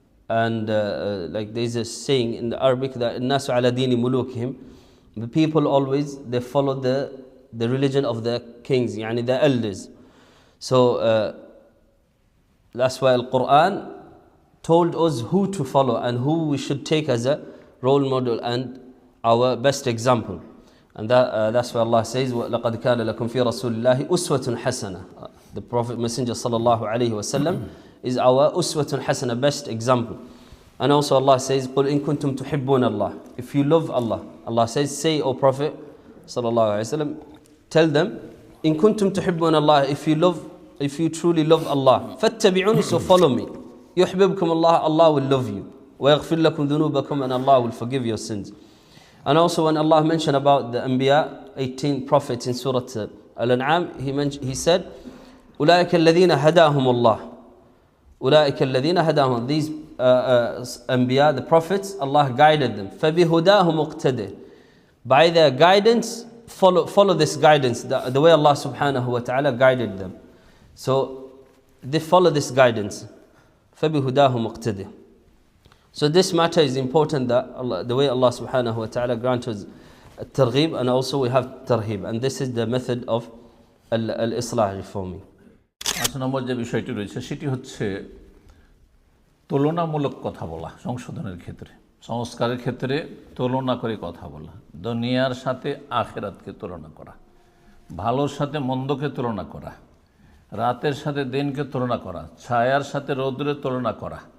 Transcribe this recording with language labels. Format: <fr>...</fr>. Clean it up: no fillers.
<en>And like there's a saying in the Arabic that</en> <ar>الناس على دين ملوكهم,</ar> <en>the people always, they follow the religion of the kings, يعني the elders. So that's why Al-Quran told us who to follow and who we should take as a role model and our best example. And that's why Allah says,</en> <ar>لَقَدْ كَانَ لَكُمْ فِي رَسُولِ اللَّهِ أُسْوَةٌ حَسَنَةٌ.</ar> <en>The Prophet Messenger sallallahu alayhi wa sallam is our uswatun hasana, best example. And also Allah says,</en> <ar>قُلْ إِن كُنْتُمْ تُحِبُّونَ اللَّهِ.</ar> <en>If you love Allah, Allah says, say, O Prophet sallallahu alayhi wa sallam, tell them,</en> <ar>إِن كُنْتُمْ تُحِبُّونَ اللَّهِ,</ar> <en>if you truly love Allah,</en> <ar>فَاتَّبِعُونِ,</ar> <en>so follow me.</en> <ar>يُحْبِبْكُمُ اللَّهِ,</ar> <en>Allah will love you.</en> <ar>وَيَغْفِرْ لَكُمْ ذُنُوبَكُمْ,</ar> <en>and Allah will forgive your sins. And also when Allah mentioned about the Anbiya, 18 prophets in Surah Al-An'am, He said,</en> <ar>أولئك الذين هداهم الله. أولئك الذين هداهم.</ar> <en>These Anbiya, the prophets, Allah guided them.</en> <ar>فبهداهم اقتدى.</ar> <en>By their guidance, follow this guidance, the way Allah subhanahu wa ta'ala guided them. So they follow this guidance.</en> <ar>فبهداهم اقتدى.</ar> <en>So this matter is important, that the way Allah subhanahu wa ta'ala grants us targhib, and also we have tarhib. And this is the method of al-islah, reforming.</en> <bn>5 নম্বর যে বিষয়টি রয়েছে সেটি হচ্ছে তুলনামূলক কথা বলা সংশোধনের ক্ষেত্রে, সংস্কারের ক্ষেত্রে তুলনা করে কথা বলা, দুনিয়ার সাথে আখিরাতকে তুলনা করা, ভালোর সাথে মন্দকে তুলনা করা, রাতের সাথে দিনকে তুলনা করা, ছায়ার সাথে রৌদ্রের তুলনা করা।</bn>